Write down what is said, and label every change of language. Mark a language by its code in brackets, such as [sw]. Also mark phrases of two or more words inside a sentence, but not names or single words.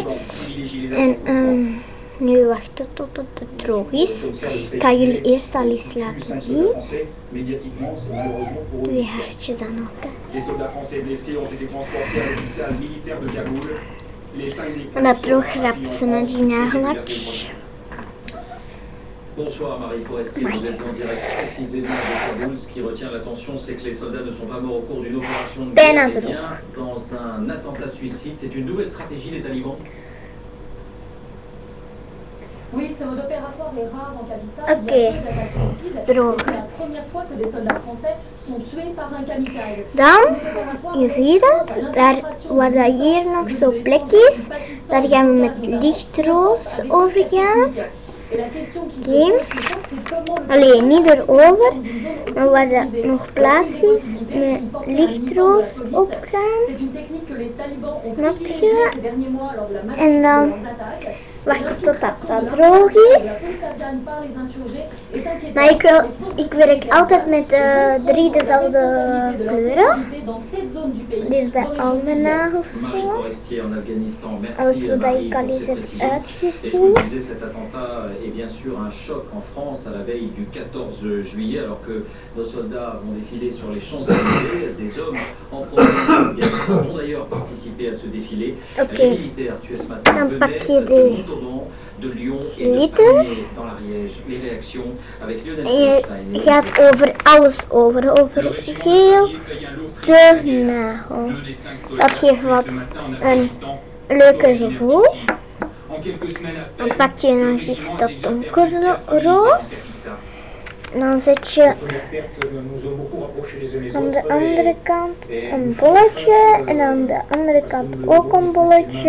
[nl] En nu wachten tot het droog is. Ik ga jullie eerst al eens laten zien. 2 hartjes aan elkaar. En dat droog rapt ze naar die nagellak. [fr] Bonsoir Marie Forestier, vous êtes en direct précisément de Kaboul. Ce qui retient l'attention, c'est que les soldats ne sont pas morts au cours d'une opération de guerre, mais bien dans un attentat suicide. C'est une nouvelle stratégie des talibans. Oui, ce mode opératoire est rare en Kabylie. [nl] Oké, droog. [fr] C'est la première fois que des soldats français sont tués par un kamikaze. [nl] Dan, je ziet het, daar waar dat hier nog zo'n plek is, daar gaan we met lichtroos over gaan. Oké. Alleen niet erover, maar waar dat nog plaats is, met lichtroos opgaan. Snap je? En dan wachten tot dat droog is. Maar ik werk altijd met 3 dezelfde kleuren. Dit is bij al mijn nagels zo. Alles wat ik al eens heb uitgevoerd. [fr] Et bien sûr un choc en France à la veille du 14 juillet alors que nos soldats vont défiler sur les Champs-Élysées. Des hommes en provenance ont d'ailleurs participé à ce défilé. Les militaires tués ce matin venaient de Montauban, de Lyon et de Pamiers dans l'Ariège. Les réactions avec Lionel Einstein. [nl] Je gaat over alles over heel de nagel. Dat geeft wat een leuker gevoel. Dan pak je nog eens dat donkerroos. En dan zet je aan de andere kant een bolletje en aan de andere kant ook een bolletje.